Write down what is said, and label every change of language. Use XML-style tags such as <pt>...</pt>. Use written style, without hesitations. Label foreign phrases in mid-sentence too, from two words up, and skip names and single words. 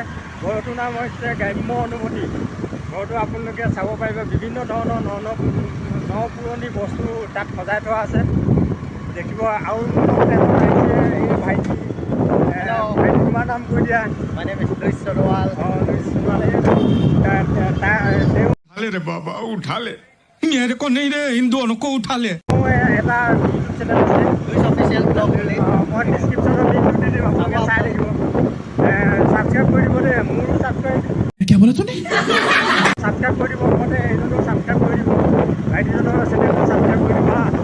<as>ঘৰটোৰ নাম হৈছে গ্ৰাম্য অনুভূতি। ঘৰটো আপোনালোকে চাব পাৰিব, বিভিন্ন ধৰণৰ পুৰণি বস্তু তাত সজাই থোৱা আছে দেখিব। আৰু এই ভাইটি তোমাৰ নাম কৈ দিয়া। মানে লুইচ সৰোৱাল।</as> <hi>उठा रे बाबा उठा ले, मेरे को नहीं रे, इन दोनों को उठा ले।</hi> <as>এটা</as> <en>YouTube channel</en> <as>আছে লুইচ অফিচিয়েল ব্লগ বুলি। মই ডিছক্ৰিপশ্যনত লিংকটো দি দিম, আপোনালোকে চাই থাকিব। ছাবস্ক্ৰাইব কৰি দিব দেই, মোৰো ছাবস্ক্ৰাইব কৰি দিব, লগতে এইজনক ছাবস্ক্ৰাইব কৰি দিব, ভাইটিজনৰ চেনেলটো ছাবস্ক্ৰাইব কৰি দিব।</as>